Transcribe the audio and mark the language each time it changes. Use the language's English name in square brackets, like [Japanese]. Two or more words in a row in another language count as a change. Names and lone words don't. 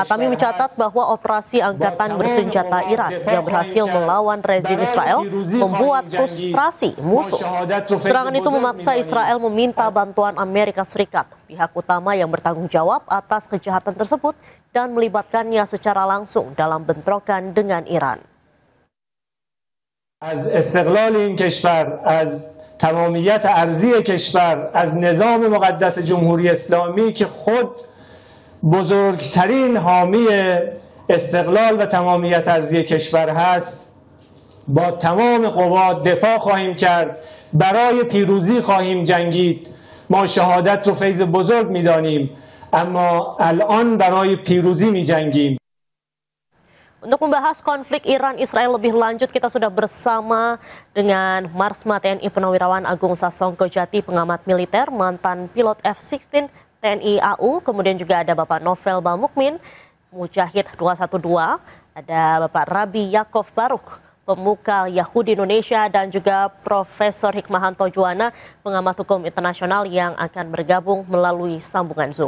[Indonesian] Hatami mencatat bahwa operasi angkatan bersenjata Iran yang berhasil melawan rezim Israel membuat frustrasi musuh. Serangan itu memaksa Israel meminta bantuan Amerika Serikat, pihak utama yang bertanggung jawab atas kejahatan tersebut, dan melibatkannya secara langsung dalam bentrokan dengan Iran. [Persian] از استقلال این کشور، از تمامیت ارضی کشور، از نظام مقدس جمهوری اسلامی که خود بزرگترین حامی استقلال و تمامیت ارضی کشور هست، با تمام قوا دفاع خواهیم کرد، برای پیروزی خواهیم جنگید. ما شهادت رو فیض بزرگ می‌دانیم، اما الان برای پیروزی می‌جنگیم. [Indonesian] Untuk membahas konflik Iran-Israel lebih lanjut, kita sudah bersama dengan Marsma TNI Purnawirawan Agung Sasongko Jati, pengamat militer, mantan pilot F-16 TNI AU, kemudian juga ada Bapak Novel Bamukmin, Mujahid 212, ada Bapak Rabi Yakov Baruk, pemuka Yahudi Indonesia, dan juga Profesor Hikmahanto Juwana, pengamat hukum internasional yang akan bergabung melalui sambungan Zoom.